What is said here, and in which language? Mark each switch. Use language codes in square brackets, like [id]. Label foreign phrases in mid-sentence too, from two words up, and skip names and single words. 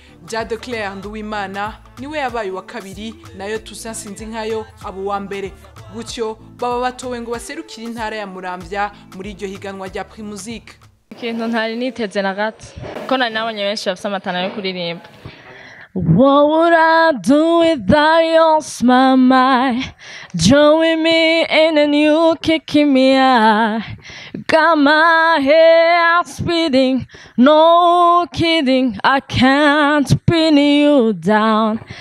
[rn] Ja de Claire Nduwimana niwe yabaye uwa kabiri, nayo Toussaint Sinzinkayo aba uwa mbere. Gutyo baba batowe ngo baserukire intara ya Muramvya muri iryo higanwa rya Primusic. Ikintu ntari niteze na gato, ko nari nabonye benshi bafise amatana yo kuririmba. [en] What would I do without your smile? Join me in a new kicking me out. Got my heart speeding, no kidding, I can't pin you down.